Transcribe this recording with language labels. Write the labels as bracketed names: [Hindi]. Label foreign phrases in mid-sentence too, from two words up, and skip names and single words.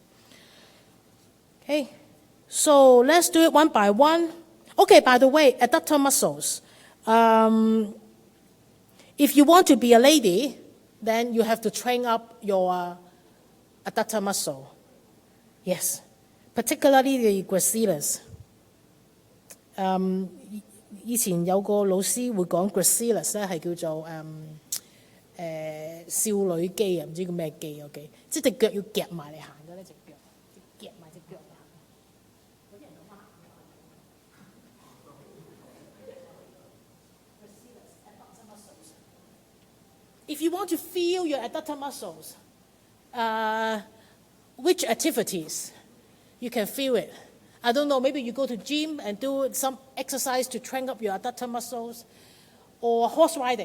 [English] Okay, so let's do it one by one. Okay, by the way, adductor muscles. If you want to be a lady, then you have to train up your adductor muscle. Yes, particularly the gracilis. [Cantonese] 以前有個老師會講 gracilis 咧係叫做少女肌啊，唔知叫咩肌 OK， 即係隻腳要夾埋嚟行嘅咧，隻腳夾埋隻腳嚟行。有啲人講話 [English] adductor muscles. If you want to feel your adductor muscles, which activities you can feel it? I don't know, maybe you go to gym and do some exercise to train up your adductor muscles, or horse riding.